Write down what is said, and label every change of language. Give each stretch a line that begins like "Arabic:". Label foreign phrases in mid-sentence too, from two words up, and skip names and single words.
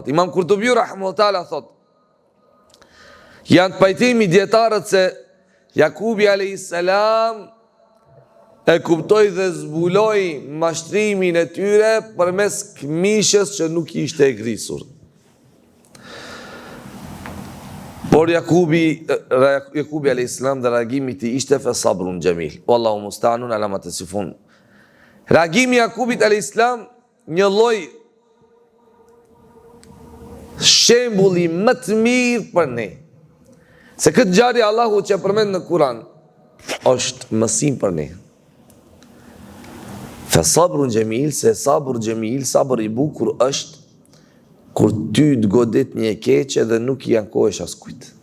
Albanian: Imam Kurtubi
Arabic: رحمه الله تعالى
Albanian: thot: janë të pajtimi dietarët se Jakubi
Arabic: عليه السلام
Albanian: e kuptoi dhe zbuloi mashtrimin e tyre përmes këmishës që nuk ishte e grisur. Por Jakubi
Arabic: عليه السلام
Albanian: dhe reagimi i tij ishte
Arabic: فصبر جميل. والله المستعان على ما تصفون.
Albanian: Reagimi i Jakubit
Arabic: عليه السلام
Albanian: një lloj shembulli më të mirë për ne. Se këtë ngjarje Allahu që përmend në Kur'an është mësim për ne.
Arabic: فصبر جميل,
Albanian: se
Arabic: صبر جميل,
Albanian: sabër i bukur është kur ty të godet një keqe dhe nuk i ankohesh askujt.